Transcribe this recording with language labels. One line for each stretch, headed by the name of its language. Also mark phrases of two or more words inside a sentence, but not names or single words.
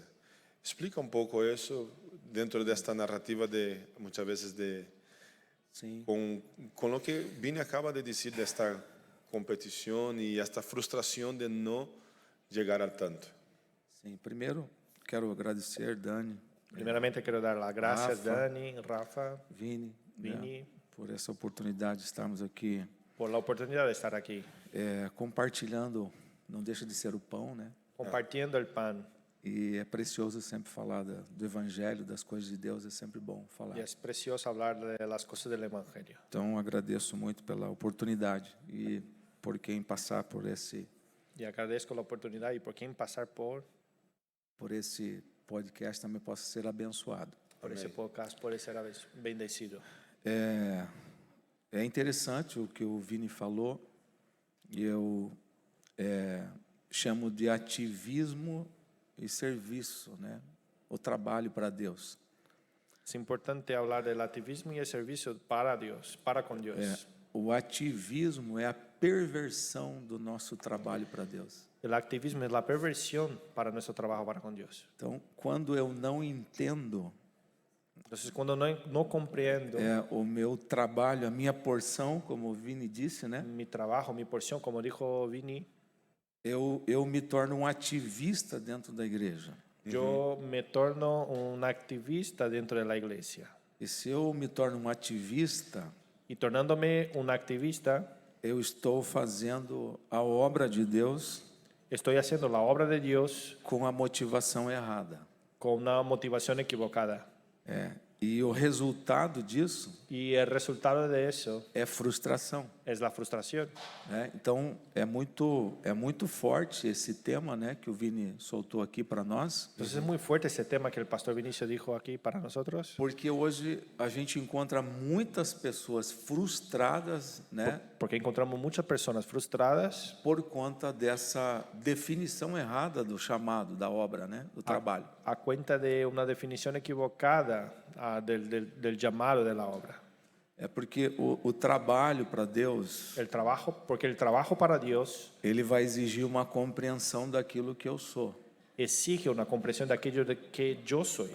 Portuguese: Explica um pouco isso dentro desta narrativa de muitas vezes de Sim. com o que Vini acaba de dizer desta competição e esta frustração de não chegar ao tanto. Sim. Primeiro, quero agradecer Dani,
Spanish: Primeramente quiero dar las gracias, Rafa. Dani, Rafa, Vini, Vini,
Portuguese: né, por essa oportunidade de estarmos aqui
Spanish: por la oportunidad de estar aquí,
Portuguese: compartilhando, não deixa de ser o pão, né?
Spanish: compartiendo el pan.
Portuguese: E é precioso sempre falar do Evangelho, das coisas de Deus, é sempre bom falar.
Spanish: Y es precioso hablar de las cosas del Evangelio.
Portuguese: Então, agradeço muito pela oportunidade e por quem passar por esse
Spanish: Y agradezco la oportunidad y por quien pasar por
Portuguese: podcast também possa ser abençoado.
Spanish: ese podcast, por ser bendecido.
Portuguese: É interessante o que o Vini falou, e eu chamo de ativismo e serviço, né? O trabalho para Deus.
Spanish: Es importante hablar del activismo y el servicio para Dios, para con Dios.
Portuguese: O ativismo é a perversão do nosso trabalho para Deus.
Spanish: El activismo es la perversión para nuestro trabajo para con Dios.
Portuguese: Então, quando eu não entendo
Spanish: Entonces, cuando no comprendo
Portuguese: o meu trabalho, a minha porção, como o Vini disse, né?
Spanish: mi trabajo, mi porción, como dijo Vini,
Portuguese: Eu me torno um ativista dentro da igreja.
Spanish: yo me torno un activista dentro de la iglesia.
Portuguese: E se eu me torno um ativista,
Spanish: Y tornándome un activista,
Portuguese: eu estou fazendo a obra de Deus
Spanish: estoy haciendo la obra de Dios
Portuguese: com a motivação errada.
Spanish: con una motivación equivocada.
Portuguese: E o resultado disso
Spanish: Y el resultado de eso
Portuguese: é frustração.
Spanish: es la frustración.
Portuguese: Né? Então, é muito forte esse tema, né, que o Vini soltou aqui para nós,
Spanish: Entonces es muy fuerte ese tema que el pastor Vinicio dijo aquí para nosotros,
Portuguese: porque hoje a gente encontra muitas pessoas frustradas, né,
Spanish: porque encontramos muchas personas frustradas
Portuguese: por conta dessa definição errada do chamado, da obra, né, do trabalho.
Spanish: a cuenta de una definición equivocada del llamado de la obra.
Portuguese: É porque o trabalho para Deus,
Spanish: Porque el trabajo para Dios
Portuguese: ele vai exigir uma compreensão daquilo que eu sou.
Spanish: exige una comprensión de aquello de que yo soy.